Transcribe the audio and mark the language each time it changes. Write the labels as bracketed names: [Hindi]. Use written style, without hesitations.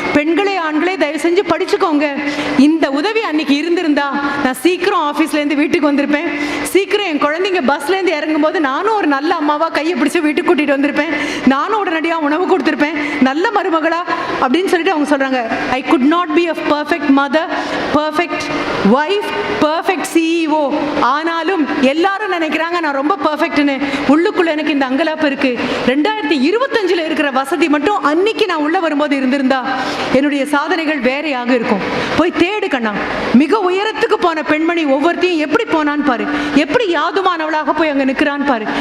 [Tamil] பெண்களே ஆண்களே தயவு செஞ்சு படிச்சுக்கோங்க. இந்த உதவி அன்னைக்கு இருந்திருந்தா நான் சீக்கிரம் ஆஃபீஸ்ல இருந்து வீட்டுக்கு வந்திருப்பேன். சீக்கிரம் என் குழந்தைங்க பஸ்ல இருந்து இறங்கும் போது நானும் ஒரு நல்ல அம்மாவா கையை பிடிச்சு வீட்டுக்கு கூட்டிட்டு வந்திருப்பேன். நானும் உடனடியாக உணவு கொடுத்திருப்பேன், நல்ல மருமகளா அப்படின்னு சொல்லிட்டு அவங்க சொல்றாங்க. [English] I could not be a perfect mother, perfect wife, perfect CEO. [Tamil] ஆனாலும் எல்லாரும் நினைக்கிறாங்க நான் ரொம்ப பெர்ஃபெக்ட்னு. உள்ளுக்குள்ள எனக்கு இந்த அங்கலாப்பு இருக்கு. 2025 இருக்கிற வசதி மட்டும் அன்னைக்கு நான் உள்ள வரும்போது இருந்திருந்தா என்னுடைய சாதனைகள் வேறையாக இருக்கும். போய் தேடு கண்ணா. மிக உயரத்துக்கு போன பெண்மணி ஒவ்வொருத்தையும் எப்படி போனான்னு பாரு, எப்படி யாதுமானவளாக போய் அங்க நிற்கிறான்னு பாரு.